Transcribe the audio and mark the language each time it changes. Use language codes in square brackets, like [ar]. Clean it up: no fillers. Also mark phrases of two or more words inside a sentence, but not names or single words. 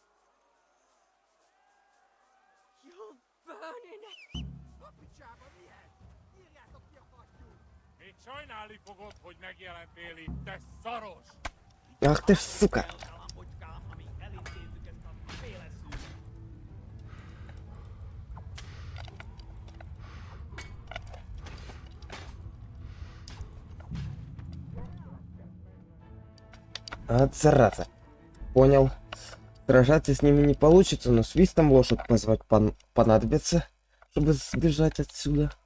[en] You're burning. [hu] A picsába mi ez? Írjátok ki a fattyút! Még sajnálni fogod, hogy megjelentél itt, te szaros! [ru] Ах ты ж, сука! [hu] Kalambocskám, amíg elintézzük ezt a féleszűt. [ru] От зараза. Понял. Сражаться с ними не получится, но свистом лошадь позвать понадобится, чтобы сбежать отсюда.